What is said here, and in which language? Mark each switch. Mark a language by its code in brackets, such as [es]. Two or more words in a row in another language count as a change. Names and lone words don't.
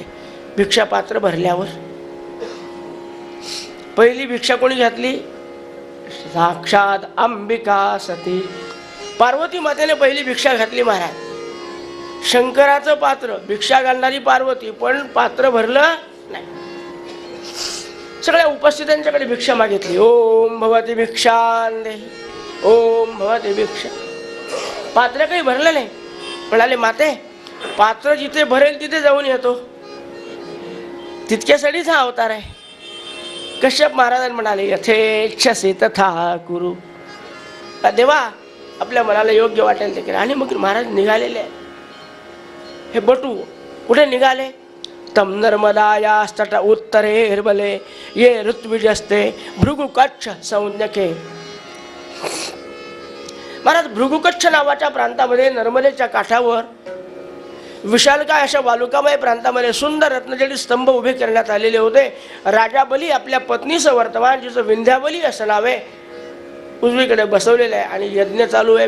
[mr] भिक्षा पात्र भरल्यावर पहिली भिक्षा कोणी घातली? साक्षात अंबिका सती पार्वती मातेने पहिली भिक्षा घातली. महाराज, शंकराचं पात्र, भिक्षा घालणारी पार्वती, पण पात्र भरलं नाही. सगळ्या उपस्थितांच्याकडे भिक्षा मागितली. [sa] ओम भवती भिक्षां देहि, ओम भवती भिक्षा. [mr] पात्र काही भरलं नाही. म्हणाले, माते, पात्र जिथे भरेल तिथे जाऊन येतो, तितक्यासाठीच हा अवतार आहे. कश्यप महाराज म्हणाले, [sa] यथेच्छसी तथा कुरु. [mr] देवा, आपल्या मनाला योग्य वाटेल ते करा. आणि मग महाराज निघालेले. हे बटू कुठे निघाले? [sa] तम नर्मदायास्तट उत्तरेर्बले ये ऋत्विजस्ते भृगुकच्छ संज्ञके. [mr] महाराज, भृगुकच्छ नावाच्या प्रांतामध्ये, नर्मदेच्या काठावर, विशालकाय अशा वालुकामय प्रांतामध्ये सुंदर रत्नजडित स्तंभ उभे करण्यात आलेले होते. राजा बली आपल्या पत्नीचं वर्तमान, जिचं विंध्याबली असं नाव आहे, उजवीकडे बसवलेलं आहे आणि यज्ञ चालू आहे.